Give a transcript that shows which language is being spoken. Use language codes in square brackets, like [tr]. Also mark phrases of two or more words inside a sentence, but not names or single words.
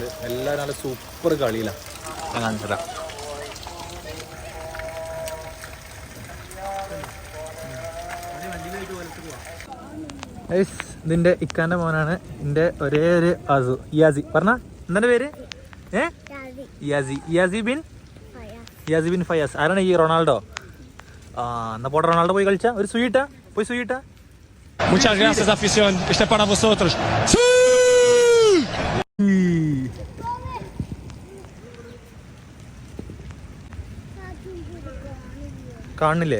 [ml] എല്ലാവരും നല്ല സൂപ്പർ കളിയിലാണ്. ഞാൻ കാണിച്ചതാ. ഇതിൻ്റെ ഇക്കാൻ്റെ മോനാണ്. എൻ്റെ ഒരേ ഒരു ഇയാസി. പറഞ്ഞ എന്താ പേര്? ഇയാസി ബിൻ ഫയാസ്. ആരാണ് ഈ റൊണാൾഡോ? എന്നാ പോട്ടെ, റൊണാൾഡോ പോയി കളിച്ചാ. ഒരു സുയിട്ടാ, പോയി സുയിട്ടാ. [es] Muchas gracias, afición. Este es para vosotros. ¡Sí! [ml] കാണില്ലേ?